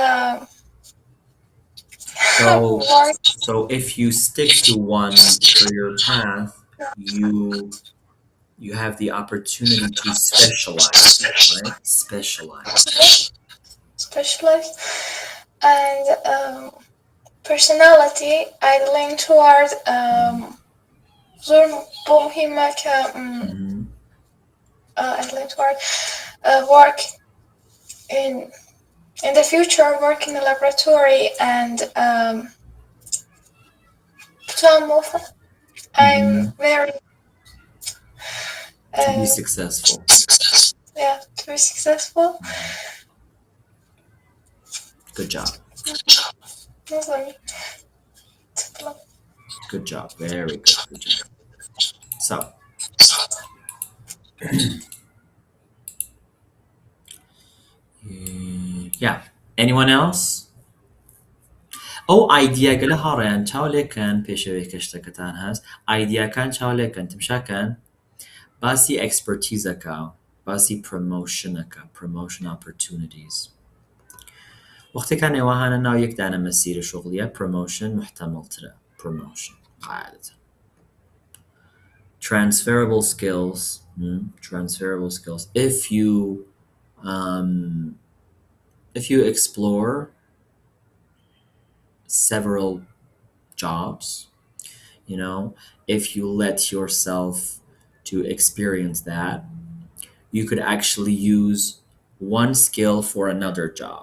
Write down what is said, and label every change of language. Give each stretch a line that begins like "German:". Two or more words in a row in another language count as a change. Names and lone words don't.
English: So if you stick to one career path, you have the opportunity to specialize, right? Specialize. And personality I lean toward
Central Kurdish: زور مهمة ك
English: I lean toward work in the future, work in a laboratory and I'm very to be successful. Yeah, to be successful. Good job. Good job. Very good. Good job. So, yeah. Anyone else?
Central Kurdish: idea قال هاريان چاولێک کەن پێشەوەی کەشتەکەتان هەست ئایدیاکان چاولێک کەن تمشاکەن باسی expertiseەکە باسی
English: promotion opportunities
Central Kurdish: وەختێکان ێوەهانە ناو یەکدانە مەسیرە شغڵیە promotion محتەمەڵترە promotion قاعدەتە transferable
English: skills if you explore several jobs, if you let yourself to experience that, you could actually use one skill for another job.